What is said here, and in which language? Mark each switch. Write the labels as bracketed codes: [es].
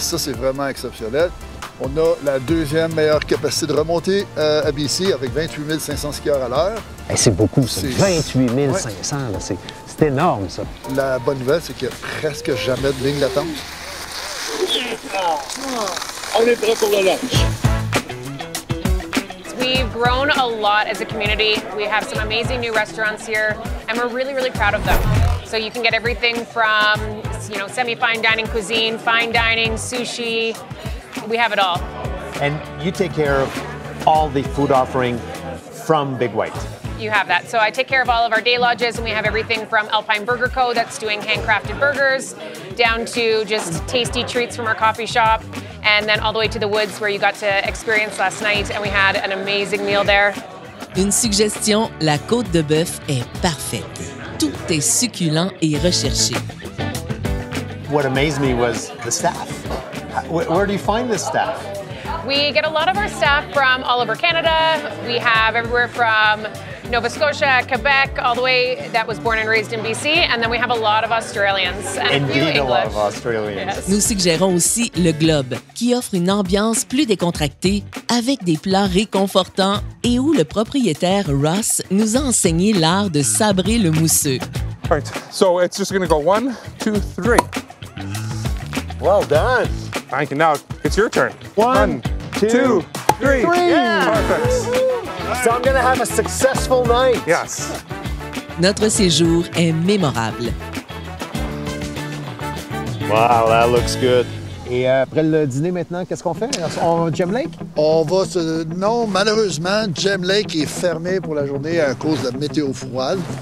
[fr] Ça, c'est vraiment exceptionnel. On a la deuxième meilleure capacité de remontée à BC avec 28 500 skieurs à l'heure. Hey, c'est beaucoup, ça. 28 500, ouais. C'est énorme, ça. La bonne nouvelle, c'est qu'il n'y a presque jamais de ligne d'attente. On est prêt pour le lunch. [en] We've grown a lot as a community. We have some amazing new restaurants here, and we're really, really proud of them. So you can get everything from, semi-fine dining cuisine, fine dining, sushi. We have it all. And you take care of all the food offering from Big White. You have that. So I take care of all of our day lodges, and we have everything from Alpine Burger Co. that's doing handcrafted burgers, down to just tasty treats from our coffee shop, and then all the way to the woods where you got to experience last night, and we had an amazing meal there. [fr] Une suggestion, la côte de bœuf est parfaite. Tout est succulent et recherché. [en] What amazed me was the staff. Where do you find this staff? We get a lot of our staff from all over Canada. We have everywhere from Nova Scotia, Quebec, all the way that was born and raised in BC. And then we have a lot of Australians and a few English. A lot of Australians. Yes. [fr] Nous suggérons aussi le Globe, qui offre une ambiance plus décontractée, avec des plats réconfortants et où le propriétaire Ross nous a enseigné l'art de sabrer le mousseux. [en] All right, so it's just going to go 1, 2, 3. Well done. Thank you. Now it's your turn. 1, 2, 3. Yeah. Perfect. So I'm gonna have a successful night. Yes. [fr] Notre séjour est mémorable. [en] Wow, that looks good. [fr] Et après le dîner maintenant, qu'est-ce qu'on fait? Gem Lake? Non, malheureusement, Gem Lake est fermé pour la journée à cause de la météo froide.